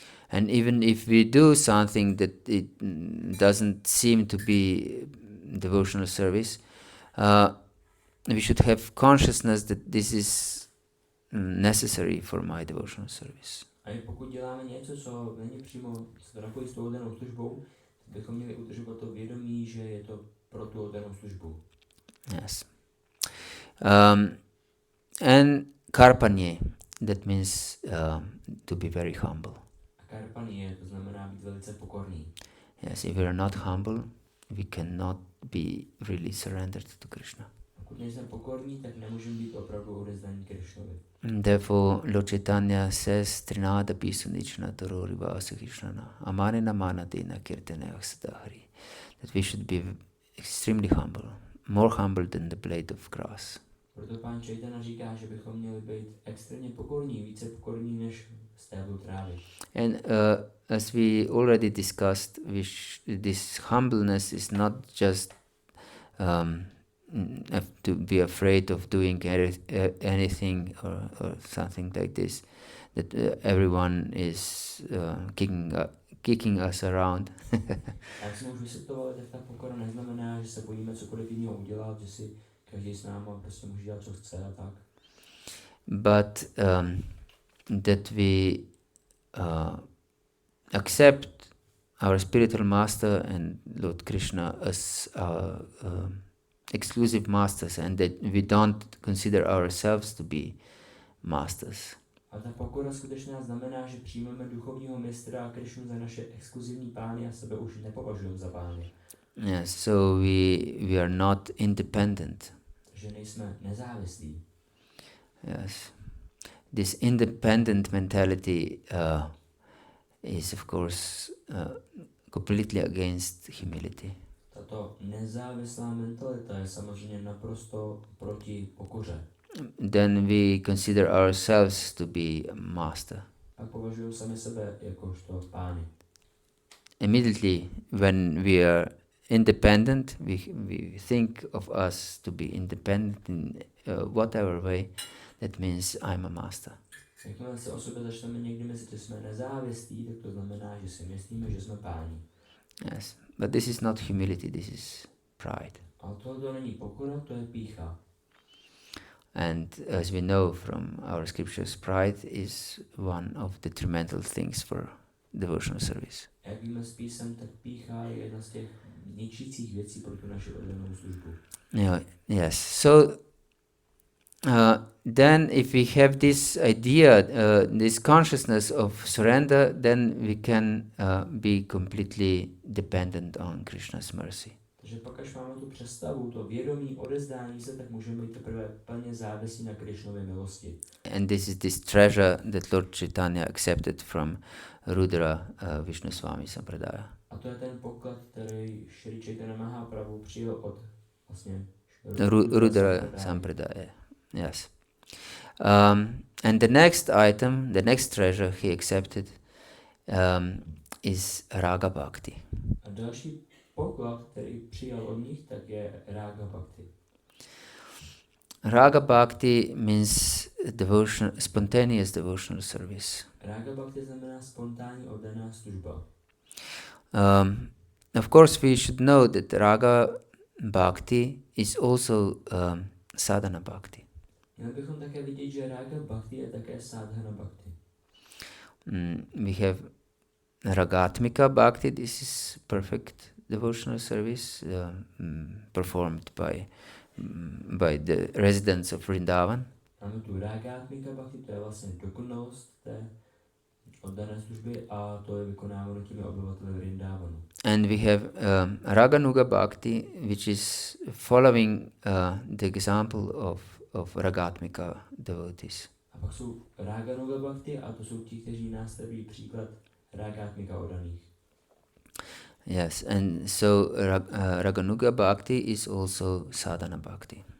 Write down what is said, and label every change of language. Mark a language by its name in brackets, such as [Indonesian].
[English] And even if we do something that it doesn't seem to be devotional service, we should have consciousness that this is necessary for my devotional service. [Czech] A i pokud děláme něco, co není přímo napojit s tou oddanou službou, bychom měli udržovat to vědomí, že je to pro tu oddanou službu. [English] Yes. And karpanye, that means to be very humble. [Czech] A karpanye, to znamená být velice pokorný. [English] Yes, if we are not humble, we cannot be really surrendered to Krishna. [Czech] Pokud nejsme pokorní, tak nemůžeme být opravdu odevzdaní Krishnovi. [English] Therefore, Lord Chaitanya says, [Sanskrit] Trinada Pisunichna Torori Vasa Krishnana Amanina Manadina Kirtana Aksadahari. [English] That we should be extremely humble, more humble than the blade of grass. [Czech] Proto pán Chaitanya říká, že bychom měli být extrémně pokorní, více pokorní než stéblo trávy. [English] And as we already discussed, this humbleness is not just to be afraid of doing anything or something like this, that everyone is kicking us around. [Czech] Jak jsme už vysvětlovali, tak ta pokora neznamená, že se bojíme cokoliv jiného udělat, že si každý s náma prostě může dělat, co chce a tak. [English] But that we accept our spiritual master and Lord Krishna as our exclusive masters, and that we don't consider ourselves to be masters. [Czech] A ta pokora skutečná znamená, že přijmeme duchovního mistra a Krishnu za naše exkluzivní pány a sebe už nepovažujeme za pány. [English] Yes, so we are not independent. [Czech] Že nejsme nezávislí. [English] Yes, this independent mentality is of course completely against humility. [Czech] Tato nezávislá mentalita je samozřejmě naprosto proti pokoře. [English] Then we consider ourselves to be a master. [Czech] Pak považují sami sebe jakožto pány. [English] Immediately when we are independent, we think of us to be independent in whatever way. That means I'm a master. [Czech] Jakmile se o sobě začneme někdy myslet, že jsme nezávislí, tak to znamená, že si myslíme, že jsme páni. [English] Yes, but this is not humility, this is pride. [Czech] Ale tohle není pokora, to je pýcha. [English] And as we know from our scriptures, pride is one of the detrimental things for devotional service. [Czech] Jak víme z písem, tak pýcha je jedna z těch ničících věcí pro tu naši oddanou službu. [English] Yeah, yes. So then if we have this idea, this consciousness of surrender, then we can be completely dependent on Krishna's mercy. [Czech] Takže pak, až máme tu představu, to vědomí odezdání se, tak můžeme být teprve plně závislí na Krishnově milosti. [English] And this is this treasure that Lord Chaitanya accepted from Rudra-Visnusvami sampradaya. [Czech] A to je ten poklad, který Šri Caitanya Mahaprabhu přijel od vlastně Rudra sampradaya. Yes. [English] And the next item, the next treasure he accepted is raga-bhakti. [Czech] A další poklad, který přijal od nich, tak je raga-bhakti. [English] Raga-bhakti means spontaneous devotional service. [Czech] Raga-bhakti znamená spontánní oddaná služba. [English] Of course, we should know that raga-bhakti is also sadhana bhakti. [Czech] Měli bychom také vidět, že raga-bhakti je také sadhana bhakti. [English] We have ragatmika bhakti, this is perfect devotional service performed by the residents of Vrindavan. [Czech] Máme tu ragatmika bhakti, to je vlastně dokonalost té oddané služby a to je vykonáváno těmi obyvateli Vrindavanu. [English] And we have raganuga bhakti, which is following the example of ragatmika devotees. [Czech] A pak jsou raganuga bhakti a to jsou ti, kteří následují příklad ragatmika oddaných. [English] Yes, and so raganuga bhakti is also sadhana bhakti.